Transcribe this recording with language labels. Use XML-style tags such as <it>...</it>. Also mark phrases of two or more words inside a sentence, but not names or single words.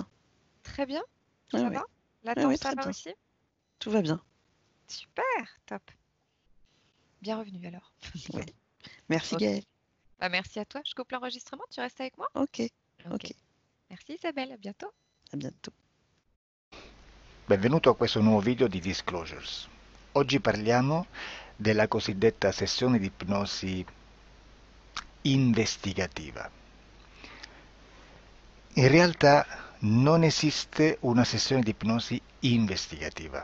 <fr>Très bien? Oui, Ça oui. va? La Oui, tante, oui, ça très va bien. aussi? Tout va bien. Super, top. Bien revenu alors. Oui. Merci Ok. Gaëlle. Bah, merci à toi. Je coupe l'enregistrement. Tu restes avec moi? Ok, Ok. ok. Merci Isabelle, à bientôt. À bientôt.</fr> <it>Benvenuto a questo nuovo video di Disclosures. Oggi parliamo della cosiddetta sessione di ipnosi investigativa. In realtà non esiste una sessione di ipnosi investigativa.</it>